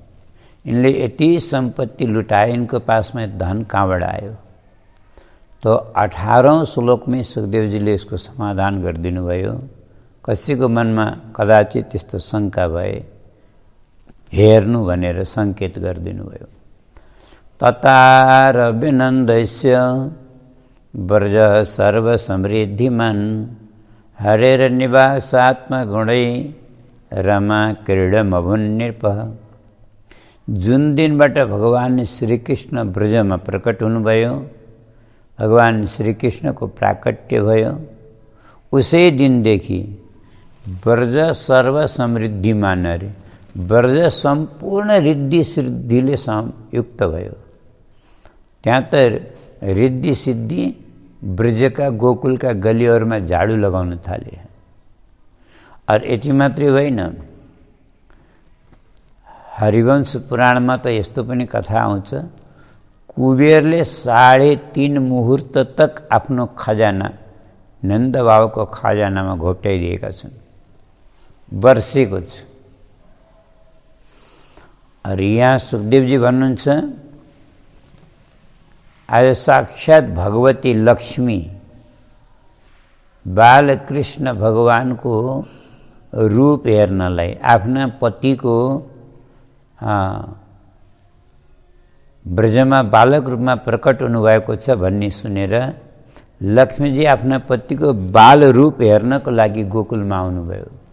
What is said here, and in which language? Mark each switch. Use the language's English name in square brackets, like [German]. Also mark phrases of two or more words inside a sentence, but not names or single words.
[Nepali] यिनले यति सम्पत्ति लुटाए, यिनको पासमा धन कहाँबाट आयो? तो 18औं श्लोकमै सुखदेवजीले यसको समाधान गरिदिनु भयो। कसैको मनमा कदाचित त्यस्तो शङ्का भए हेर्नु भनेर सङ्केत गरिदिनु भयो। [Sanskrit] ततार विनन्दस्य व्रज सर्व समृद्धिमन् हरेर निवासात्म गुणै रमा क्रीडमभुन्निर्पः। [Nepali] जुन दिनबाट भगवान श्रीकृष्ण ब्रजमा प्रकट हुनुभयो, भगवान श्रीकृष्णको प्राकट्य भयो, उसै दिनदेखि [Sanskrit] व्रज सर्व समृद्धिमान [Nepali] अरे व्रज सम्पूर्ण रिद्धि सिद्धिले युक्त भयो। त्यहाँ त रिद्धि सिद्धि ब्रजका गोकुलका गलीहरूमा झाडु लगाउन थाले। और यति मात्रै होइन, हरिवंश पुराणमा त यस्तो पनि कथा आउँछ, कुबेरले 3.5 मुहूर्त तक आफ्नो खजाना नन्द बाबाको खजानामा घोप्ट्याइदिएका छन्, वर्षेको छ। और यहाँ सुखदेवजी भन्नुहुन्छ, आज साक्षात भगवती लक्ष्मी बालकृष्ण भगवानको रूप हेर्नलाई आफ्ना पतिको ब्रजमा बालक रूपमा प्रकट हुनुभएको छ भन्ने सुनेर लक्ष्मीजी आफ्ना पतिको बाल रूप हेर्नको लागि गोकुलमा आउनुभयो।